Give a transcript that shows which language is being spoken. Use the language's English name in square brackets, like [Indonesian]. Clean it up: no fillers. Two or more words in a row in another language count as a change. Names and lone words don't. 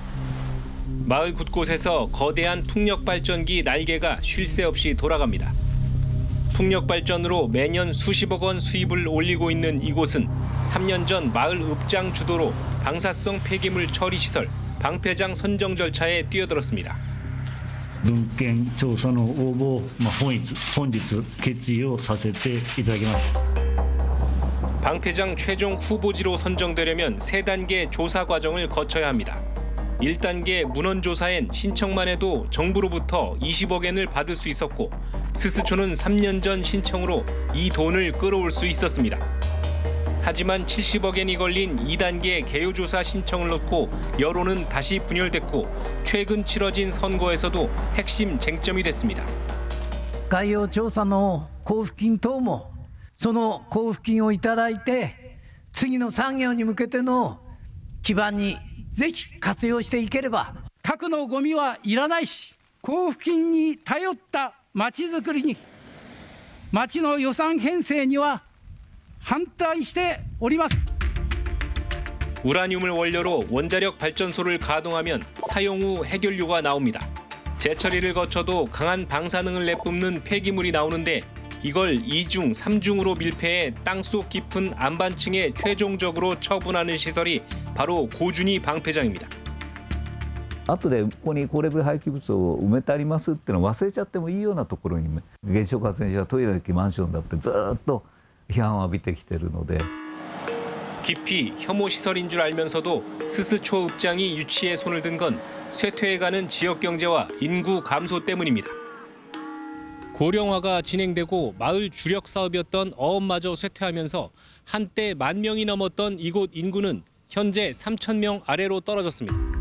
[Korean] 마을 곳곳에서 거대한 풍력발전기 날개가 쉴 새 없이 돌아갑니다. 풍력발전으로 매년 수십억 원 수입을 올리고 있는 이곳은 3년 전 마을 읍장 주도로 방사성 폐기물 처리 시설 방폐장 선정 절차에 뛰어들었습니다. [Japanese] 文献調査の応募、本日決意をさせていただきます。 [Korean] 방폐장 최종 후보지로 선정되려면 3단계 조사 과정을 거쳐야 합니다. 1단계 문헌조사엔 신청만 해도 정부로부터 20억엔을 받을 수 있었고 스스초는 3년 전 신청으로 이 돈을 끌어올 수 있었습니다. 하지만 70억엔이 걸린 2단계 개요조사 신청을 넣고 여론은 다시 분열됐고 최근 치러진 선거에서도 핵심 쟁점이 됐습니다. [Japanese] 概要調査の交付金等もその交付金をいただいて次の産業に向けての基盤にぜひ活用していければ。核のゴミはいらないし、交付金に頼ったまちづくりに、町の予算編成には反対しております。 [Korean] 우라늄을 원료로 원자력 발전소를 가동하면 사용 후 해결료가 나옵니다. 재처리를 거쳐도 강한 방사능을 내뿜는 폐기물이 나오는데 이걸 2중, 3중으로 밀폐해 땅속 깊은 안반층에 최종적으로 처분하는 시설이 바로 고준위 방패장입니다. [Japanese] 後でここに高レベル廃棄物を埋めてありますってのを忘れちゃってもいいようなところに原子力発電所やトイレ付きマンションだってずっと批判を浴びてきてるので [Korean] 깊이 혐오 시설인 줄 알면서도 스스초 읍장이 유치에 손을 든 건 쇠퇴해가는 지역 경제와 인구 감소 때문입니다. 고령화가 진행되고 마을 주력 사업이었던 어업마저 쇠퇴하면서 한때 10,000명이 넘었던 이곳 인구는 현재 3,000명 아래로 떨어졌습니다.